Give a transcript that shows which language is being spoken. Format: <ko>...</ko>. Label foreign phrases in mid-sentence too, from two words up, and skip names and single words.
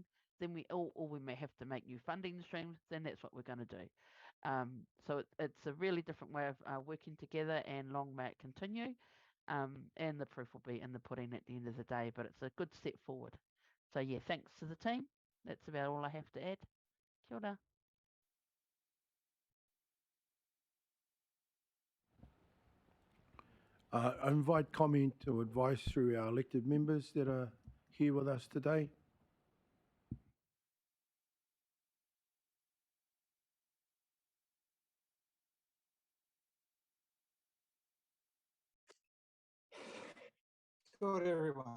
<en>Then we may have to make new funding streams. Then that's what we're going to do. So it's a really different way of working together, and long may it continue. And the proof will be in the pudding at the end of the day. But it's a good step forward. So yeah, thanks to the team. That's about all I have to add.</en> <mi>Kia ora.</mi> <en>I invite comment or advice through our elected members that are here with us today. Good, everyone.</en>